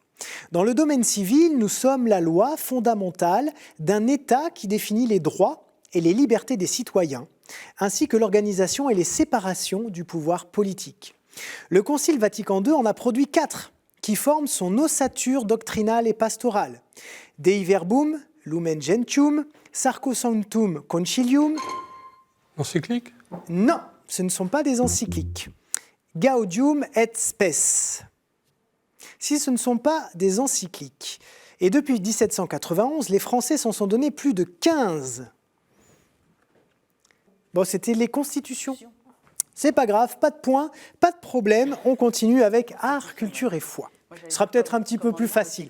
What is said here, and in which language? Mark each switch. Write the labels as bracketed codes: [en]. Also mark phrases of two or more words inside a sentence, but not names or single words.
[fr] Dans le domaine civil, nous sommes la loi fondamentale d'un État qui définit les droits et les libertés des citoyens, ainsi que l'organisation et les séparations du pouvoir politique. Le Concile Vatican II en a produit 4, qui forment son ossature doctrinale et pastorale. Dei Verbum, Lumen Gentium, Sacrosanctum Concilium. Encyclique? Non, ce ne sont pas des encycliques. Gaudium et Spes. Si ce ne sont pas des encycliques. Et depuis 1791, les Français s'en sont donné plus de 15. Bon, c'était les constitutions. C'est pas grave, pas de point, pas de problème. On continue avec art, culture et foi. Ce sera peut-être un petit peu plus facile.